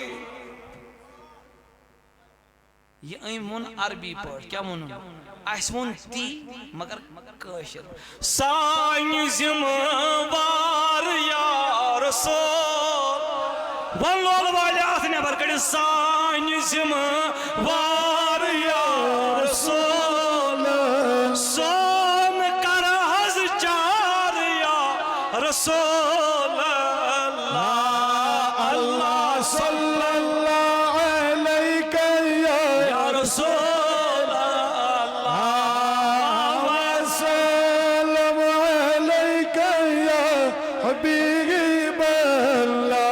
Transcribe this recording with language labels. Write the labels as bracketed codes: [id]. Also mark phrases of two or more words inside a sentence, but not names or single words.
[ks] یہ أمۍ ووٚن عربی پٲٹھۍ کیٛاہ ووٚنُن اَسہِ ووٚن تی مگر کٲشِر سانہِ ذمہٕ وار [ar] یا رسول [ks] ون لول والے اتھ نبر کڑ سانہِ ذمہٕ وار [ar] یا رسول [ks] سون کر حظ چار [ar] یا رسول اللہ اللہ صلی اللہ علیہ یا رسول اللہ وسلم علیک یا حبیب اللہ